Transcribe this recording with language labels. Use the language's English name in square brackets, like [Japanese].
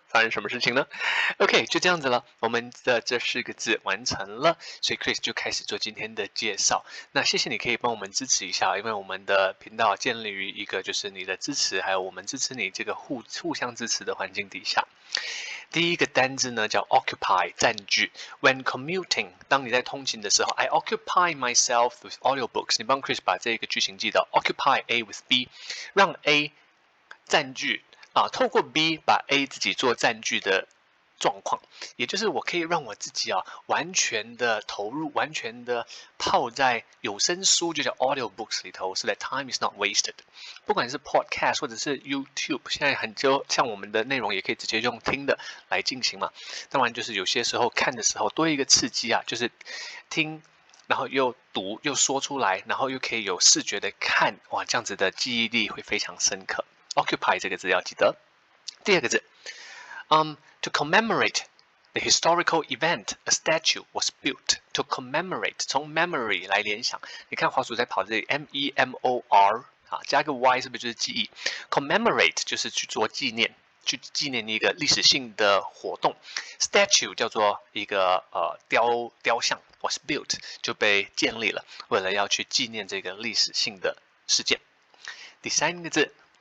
[Chinese] 發生什麼事情呢 ？OK， 就這樣子了，我們的這4個字完成了，所以 Chris 就開始做今天的介紹。那謝謝你可以幫我們支持一下，因為我們的頻道建立於一個就是你的支持，還有我們支持你這個互相支持的環境底下。第一個單字呢叫 occupy， 佔據。 [English] When commuting， [Chinese] 當你在通勤的時候 [English] ，I occupy myself with audiobooks。 [Chinese] 你幫 Chris 把這個句型記到 ， [English] occupy A with B， [Chinese] 讓 A 佔據透過 B 把 A 自己做佔據的狀況，也就是我可以讓我自己完全的投入，完全的泡在有聲書，就叫 audiobooks 裡頭， [English] so that time is not wasted。 [Chinese] 不管是 podcast 或者是 YouTube， 現在很多像我們的內容也可以直接用聽的來進行嘛。當然就是有些時候看的時候多一個刺激就是聽，然後又讀又說出來，然後又可以有視覺的看，哇，這樣子的記憶力會非常深刻。 Occupy 這個字要記得。 [English] 第2個字，to commemorate the historical event, a statue was built. To commemorate， [Chinese] 從 memory 來聯想，你看滑鼠在跑這裡 M-E-M-O-R 加個 Y 是不是就是記憶 ？Commemorate 就是去做紀念，去紀念一個歷史性的活動。 Statue 叫做一個雕像 ， [English] was built [Chinese] 就被建立了，為了要去紀念這個歷史性的事件。第3個字。